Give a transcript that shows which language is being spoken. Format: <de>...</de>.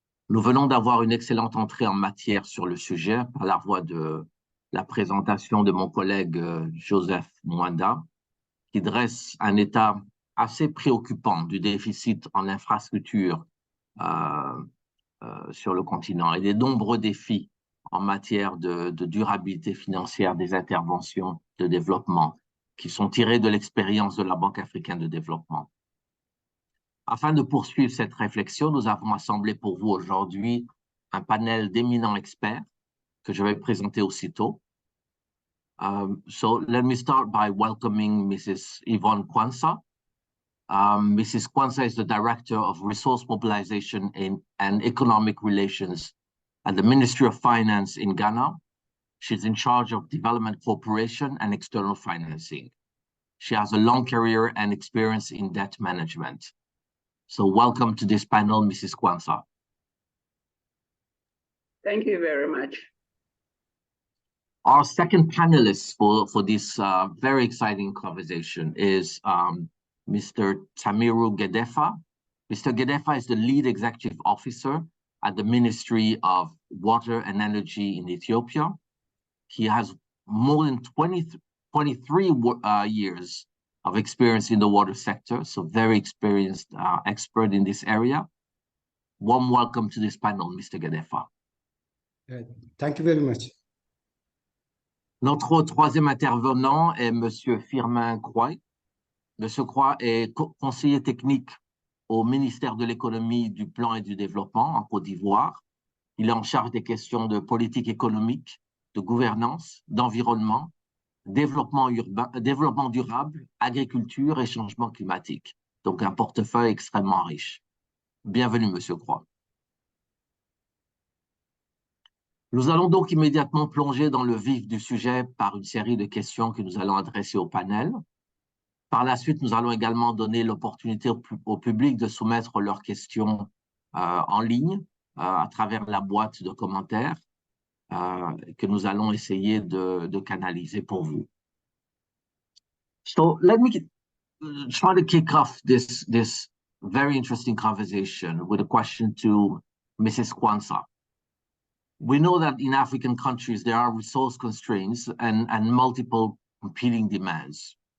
<fr>Nous venons d'avoir une excellente entrée en matière sur le sujet par la voie de la présentation de mon collègue Joseph Mwanda, qui dresse un état assez préoccupant du déficit en infrastructure sur le continent et des nombreux défis en matière de durabilité financière des interventions de développement qui sont tirés de l'expérience de la Banque africaine de développement. Afin de poursuivre cette réflexion, nous avons assemblé pour vous aujourd'hui un panel d'éminents experts que je vais présenter aussitôt.</fr> <en>So let me start by welcoming Mrs. Yvonne Kwanza. Mrs. Kwanza is the Director of Resource Mobilization and Economic Relations at the Ministry of Finance in Ghana. She's in charge of development cooperation and external financing. She has a long career and experience in debt management. So welcome to this panel, Mrs. Kwanza. Thank you very much. Our second panelist for this very exciting conversation is Mr. Tamiru Gedefa. Mr. Gedefa is the lead executive officer at the Ministry of Water and Energy in Ethiopia. He has more than 23 years of experience in the water sector, so very experienced expert in this area. Warm welcome to this panel, Mr. Gedefa. Thank you very much.</en> <fr>Notre troisième intervenant est Monsieur Firmin Croix. Monsieur Croix est conseiller technique au ministère de l'économie, du plan et du développement en Côte d'Ivoire. Il est en charge des questions de politique économique, de gouvernance, d'environnement, développement urbain, développement durable, agriculture et changement climatique. Donc, un portefeuille extrêmement riche. Bienvenue, Monsieur Croix. Nous allons donc immédiatement plonger dans le vif du sujet par une série de questions que nous allons adresser au panel. Par la suite, nous allons également donner l'opportunité au public de soumettre leurs questions en ligne à travers la boîte de commentaires que nous allons essayer de canaliser pour vous.</fr> <en>So let me try to kick off this very interesting conversation with a question to Mrs. Kwanza. We know that in African countries, there are resource constraints and multiple competing demands.</en>